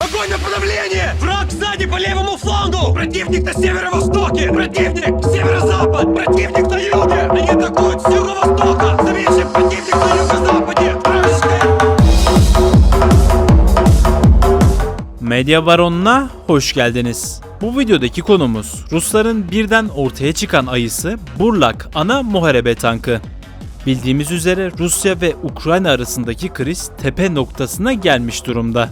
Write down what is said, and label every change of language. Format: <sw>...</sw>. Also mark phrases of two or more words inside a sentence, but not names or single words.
<ru>Огонь на подавление! Враг сзади по левому флангу! Противник на северо-востоке! Противник! Северо-запад! Противник на юге! Они атакуют с юго-востока! Заметьте, противник на юго-западе! Вражеская...</ru> <tr>Medya Baronu'na hoş geldiniz. Bu videodaki konumuz Rusların birden ortaya çıkan ayısı Burlak ana muharebe tankı. Bildiğimiz üzere Rusya ve Ukrayna arasındaki kriz tepe noktasına gelmiş durumda.</tr>